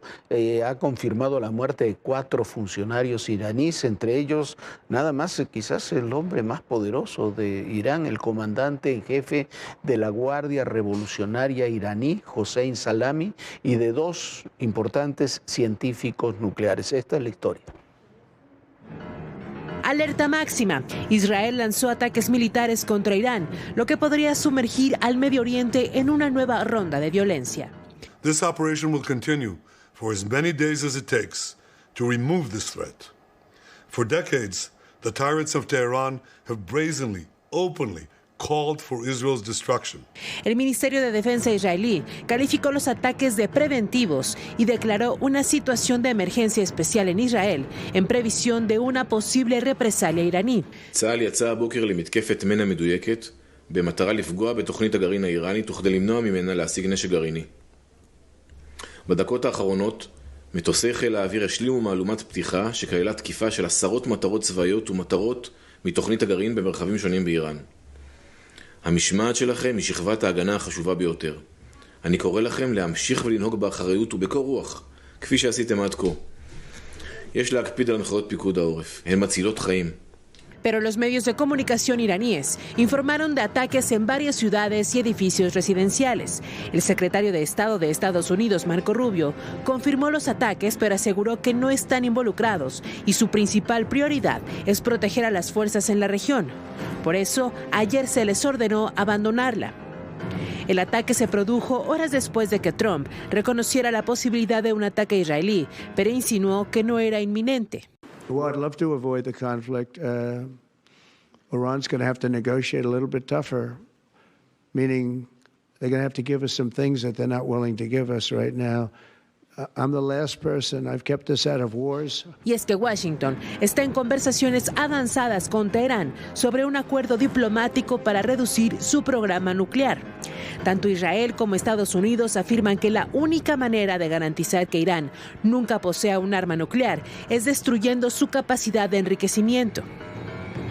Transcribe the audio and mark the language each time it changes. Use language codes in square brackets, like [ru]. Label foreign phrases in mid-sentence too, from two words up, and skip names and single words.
[es] Ha confirmado la muerte de 4 funcionarios iraníes, entre ellos nada más quizás el hombre más poderoso de Irán, el comandante en jefe de la Guardia Revolucionaria iraní, Hossein Salami, y de 2 importantes científicos nucleares. Esta es la historia. Alerta máxima. Israel lanzó ataques militares contra Irán, lo que podría sumergir al Medio Oriente en una nueva ronda de violencia. [en] This operation will continue for as many days as it takes to remove this threat. For decades, the tyrants of Tehran have brazenly, openly called for Israel's destruction. [es] El Ministerio de Defensa israelí calificó los ataques de preventivos y declaró una situación de emergencia especial en Israel en previsión de una posible represalia iraní. [he] צה"ל יצא הבוקר למתקפת מנע מדויקת במטרה לפגוע בתוכנית הגרעין האיראנית וכדי למנוע ממנה להשיג נשק גרעיני. בדקות האחרונות מטוסי חיל האוויר השלימו מהלומת פתיחה שכללה תקיפה של עשרות מטרות צבאיות ומטרות מתוכנית הגרעין במרחבים שונים באיראן. המשמעת שלכם היא שכבת ההגנה החשובה ביותר. אני קורא לכם להמשיך ולנהוג באחריות ובקור רוח, כפי שעשיתם עד כה. יש להקפיד על הנחיות פיקוד העורף, הן מצילות חיים. [es] Pero los medios de comunicación iraníes informaron de ataques en varias ciudades y edificios residenciales. El secretario de Estado de Estados Unidos, Marco Rubio, confirmó los ataques, pero aseguró que no están involucrados y su principal prioridad es proteger a las fuerzas en la región. Por eso, ayer se les ordenó abandonarla. El ataque se produjo horas después de que Trump reconociera la posibilidad de un ataque israelí, pero insinuó que no era inminente. [en] Well, I'd love to avoid the conflict. Iran's going to have to negotiate a little bit tougher, meaning they're going to have to give us some things that they're not willing to give us right now. I'm the last person. I've kept us out of wars. [es] Y es que Washington está en conversaciones avanzadas con Teherán sobre un acuerdo diplomático para reducir su programa nuclear. Tanto Israel como Estados Unidos afirman que la única manera de garantizar que Irán nunca posea un arma nuclear es destruyendo su capacidad de enriquecimiento.